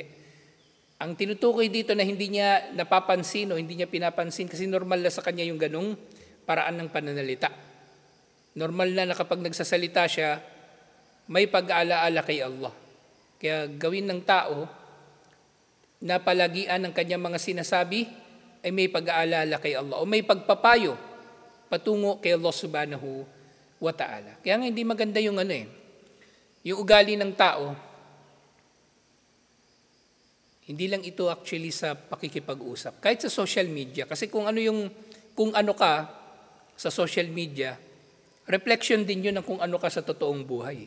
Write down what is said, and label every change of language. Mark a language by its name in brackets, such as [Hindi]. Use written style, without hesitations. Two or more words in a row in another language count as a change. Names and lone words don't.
[Filipino] Ang tinutukoy dito na hindi niya napapansin o hindi niya pinapansin kasi normal na sa kanya yung ganong paraan ng pananalita. Normal na kapag nagsasalita siya, may pag-aalaala kay Allah. Kaya gawin ng tao na palagian ng kanyang mga sinasabi ay may pag-aalala kay Allah o may pagpapayo patungo kay Allah [Arabic] سبحانه وتعالى. [Filipino] Kaya nga hindi maganda yung yung ugali ng tao, hindi lang ito actually sa pakikipag-usap. Kahit sa [English] social media, [Filipino] kasi kung ano ka sa [English] social media, [Filipino] reflection din yun ng kung ano ka sa totoong buhay.